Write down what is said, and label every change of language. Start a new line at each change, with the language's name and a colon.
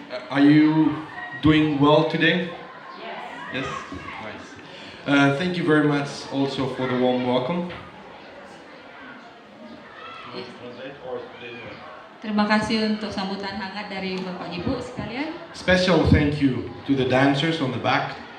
English: Are you doing well today? Yes. Yes? Nice. Thank you very much also for the warm welcome.
Indonesian: Terima kasih untuk sambutan hangat dari Bapak Ibu sekalian.
English: Special thank you to the dancers on the back.